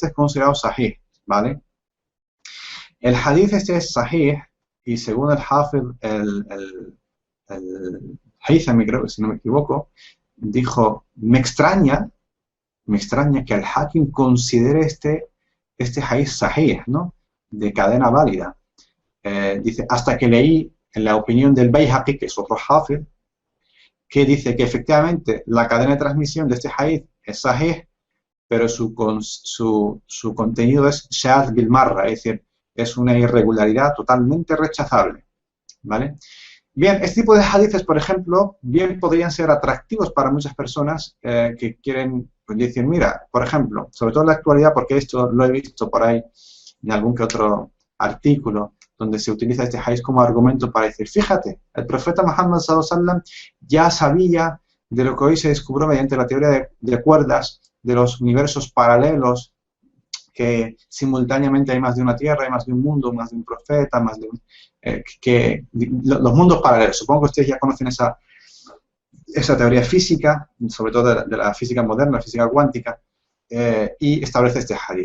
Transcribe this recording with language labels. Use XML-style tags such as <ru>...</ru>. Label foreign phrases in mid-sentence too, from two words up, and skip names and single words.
<es>Entonces el hadith este es considerado sahih, ¿vale? El hadith este es sahih y según el Hafid, el Haythami, creo que si no me equivoco, dijo, me extraña que el Hakim considere este hadith sahih, ¿no? De cadena válida. Dice, hasta que leí en la opinión del Bayhaqi, que es otro Hafid, que dice que efectivamente la cadena de transmisión de este hadith es sahih, pero su contenido es</es> <ar>شاذ بالمرة,</ar> <es>es decir, es una irregularidad totalmente rechazable, ¿vale? Bien, este tipo de hadices, por ejemplo, bien podrían ser atractivos para muchas personas que quieren pues, decir, mira, por ejemplo, sobre todo en la actualidad, porque esto lo he visto por ahí en algún que otro artículo, donde se utiliza este hadith como argumento para decir, fíjate, el profeta Muhammad</es> <ar>صلى الله عليه وسلم</ar> <es>ya sabía de lo que hoy se descubrió mediante la teoría de cuerdas, de los universos paralelos, que simultáneamente hay más de una tierra, hay más de un mundo, más de un profeta, más de un, los mundos paralelos. Supongo que ustedes ya conocen esa teoría física, sobre todo de la física moderna, la física cuántica, y establece este hadith.</es>